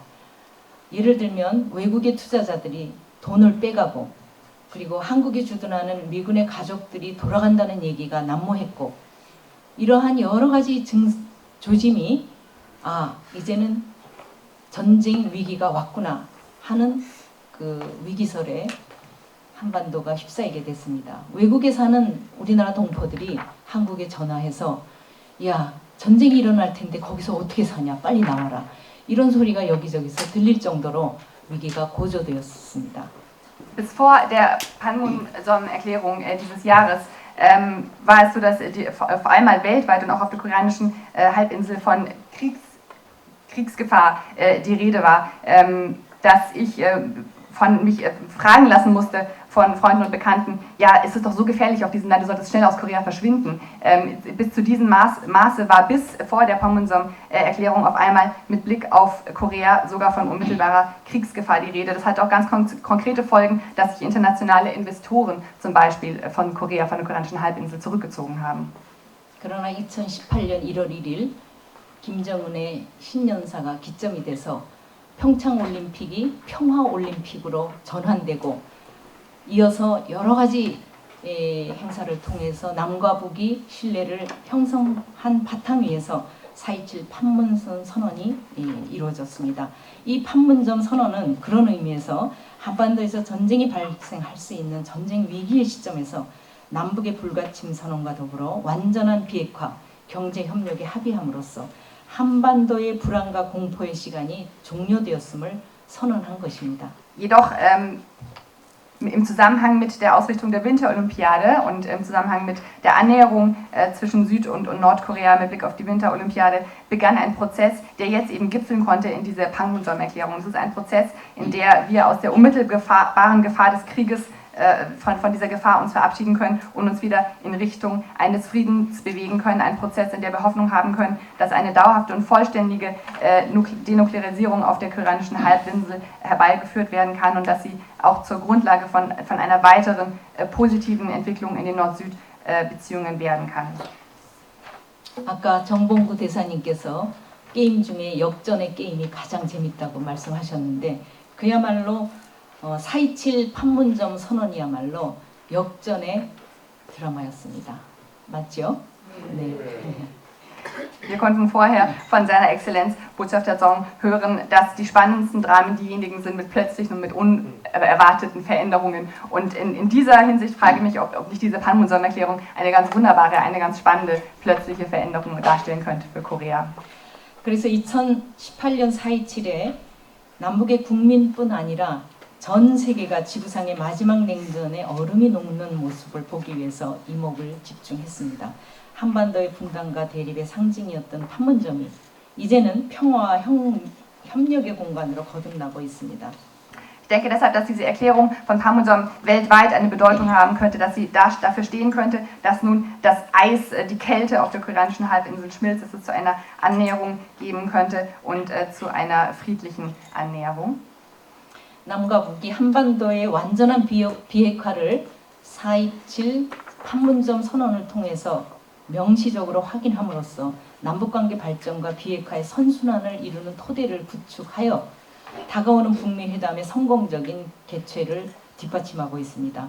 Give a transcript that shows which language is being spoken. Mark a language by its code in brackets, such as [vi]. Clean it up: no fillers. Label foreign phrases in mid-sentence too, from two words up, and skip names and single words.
[ko] 예를 들면 외국의 투자자들이 돈을 빼가고 그리고 한국이 주둔하는 미군의 가족들이 돌아간다는 얘기가 난무했고 이러한 여러 가지 조짐이 이제는 전쟁 위기가 왔구나 하는 그 위기설에 한반도가 휩싸이게 됐습니다. 외국에 사는 우리나라 동포들이 한국에 전화해서 야 전쟁이 일어날 텐데 거기서 어떻게 사냐 빨리 나와라. 이런 소리가 여기저기서 들릴 정도로 위기가 고조되었습니다. [de] Bis vor der Panmunjom-Erklärung dieses Jahres war es so, dass auf einmal weltweit und auch auf der koreanischen Halbinsel von Kriegsgefahr die Rede war, dass ich mich fragen lassen musste von Freunden und Bekannten, ja, es ist doch so gefährlich auf diesem Land, du solltest schnell aus Korea verschwinden. Bis zu diesem Maße war bis vor der Panmunjom-Erklärung auf einmal mit Blick auf Korea sogar von unmittelbarer Kriegsgefahr die Rede. Das hat auch ganz konkrete Folgen, dass sich internationale Investoren zum Beispiel von Korea, von der koreanischen Halbinsel zurückgezogen haben. [ko] 그러나 2018년 1월 1일 김정은의 신년사가 기점이 돼서 평창올림픽이 평화올림픽으로 전환되고 이어서 여러 가지 행사를 통해서 남과 북이 신뢰를 형성한 바탕 위에서 4.27 판문점 선언이 이루어졌습니다. 이 판문점 선언은 그런 의미에서 한반도에서 전쟁이 발생할 수 있는 전쟁 위기의 시점에서 남북의 불가침 선언과 더불어 완전한 비핵화, 경제 협력에 합의함으로써 한반도의 불안과 공포의 시간이 종료되었음을 선언한 것입니다. [de] Jedoch im Zusammenhang mit der Ausrichtung der Winterolympiade und im Zusammenhang mit der Annäherung zwischen Süd- und Nordkorea mit Blick auf die Winterolympiade begann ein Prozess, der jetzt eben gipfeln konnte in dieser Panmunjom-Erklärung. Es ist ein Prozess, in der wir aus der unmittelbaren Gefahr des Krieges von dieser Gefahr uns verabschieden können und uns wieder in Richtung eines Friedens bewegen können. Ein Prozess, in der wir Hoffnung haben können, dass eine dauerhafte und vollständige Denuklearisierung auf der koreanischen Halbinsel herbeigeführt werden kann und dass sie auch zur Grundlage von einer weiteren positiven Entwicklung in den Nord-Süd-Beziehungen werden kann. [ko] 아까 정봉구 대사님께서 게임 중에 역전의 게임이 가장 재밌다고 말씀하셨는데 그야말로 4.27 판문점 선언이야말로 역전의 드라마였습니다. 맞죠? 네. [de] Wir konnten vorher von seiner Exzellenz Botschafter Song hören, dass die spannendsten Dramen diejenigen sind mit plötzlichen und mit unerwarteten Veränderungen. Und in dieser Hinsicht frage ich mich, ob nicht diese Panmunjom-Erklärung eine ganz wunderbare, eine ganz spannende plötzliche Veränderung darstellen könnte für Korea. [ko] 그래서 2018년 4.27에 남북의 국민뿐 아니라 전 세계가 지구상의 마지막 냉전에 얼음이 녹는 모습을 보기 위해서 이목을 집중했습니다. 한반도의 분단과 대립의 상징이었던 판문점이 이제는 평화와 협력의 공간으로 거듭나고 있습니다. [de] Ich denke deshalb, dass diese Erklärung von Panmunjom weltweit eine Bedeutung haben könnte, dass sie dafür stehen könnte, dass nun das Eis, die Kälte auf der koreanischen Halbinsel schmilzt, dass es zu einer Annäherung geben könnte und zu einer friedlichen Annäherung. [ko] 남과 북이 한반도의 완전한 비핵화를 4.27 판문점 선언을 통해서 명시적으로 확인함으로써 남북관계 발전과 비핵화의 선순환을 이루는 토대를 구축하여 다가오는 북미 회담의 성공적인 개최를 뒷받침하고 있습니다.